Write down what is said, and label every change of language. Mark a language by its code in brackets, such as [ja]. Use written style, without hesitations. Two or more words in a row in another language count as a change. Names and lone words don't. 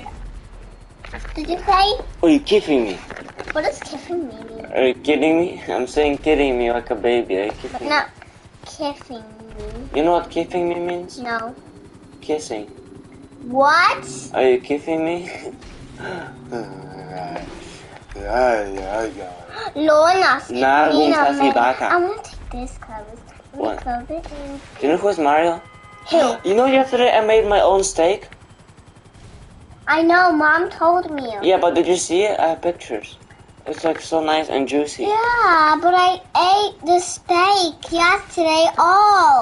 [en] Did you say? Are you kidding me? What does kidding mean? Are you kidding me? I'm saying kidding me like a baby. Are you kidding But me? not kissing me. You know what kidding me means? No. Kissing. What? Are you kidding me? Lona, Nargong sa si baka. I want to take this clothes. What? Close it Do you know who's Mario? Who? You know yesterday I made my own steak? I know, Mom told me. Yeah, but did you see it? I have pictures. It's like so nice and juicy. Yeah, but I ate the steak yesterday all.